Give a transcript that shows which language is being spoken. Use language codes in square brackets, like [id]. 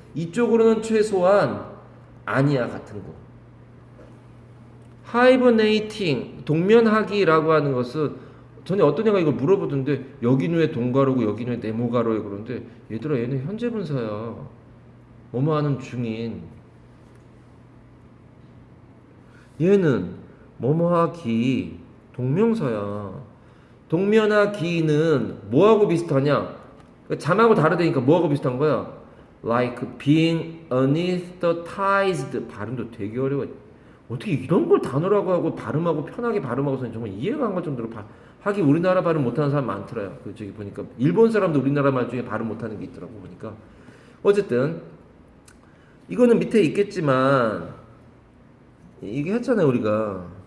[ko] 이쪽으로는 최소한 아니야 같은 거. 하이버네이팅, 동면하기라고 하는 것은 전에 어떤 애가 이걸 물어보던데 여기는 왜 동가로고 여기는 왜 네모가로에 그러는데 얘들아 얘는 현재분사야. 뭐뭐 하는 중인. 얘는 뭐뭐하기 동명사야. 동면하기는 뭐하고 비슷하냐? 잠하고 다르다니까 뭐하고 비슷한 거야? [en] Like being anesthetized. [ko] 발음도 되게 어려워. 어떻게 이런 걸 단어라고 하고 발음하고 편하게 발음하고서는 정말 이해가 안 갈 정도로 하긴 우리나라 발음 못하는 사람 많더라요. 그 저기 보니까 일본 사람도 우리나라 말 중에 발음 못하는 게 있더라고 보니까. 어쨌든 이거는 밑에 있겠지만 이게 했잖아요 우리가.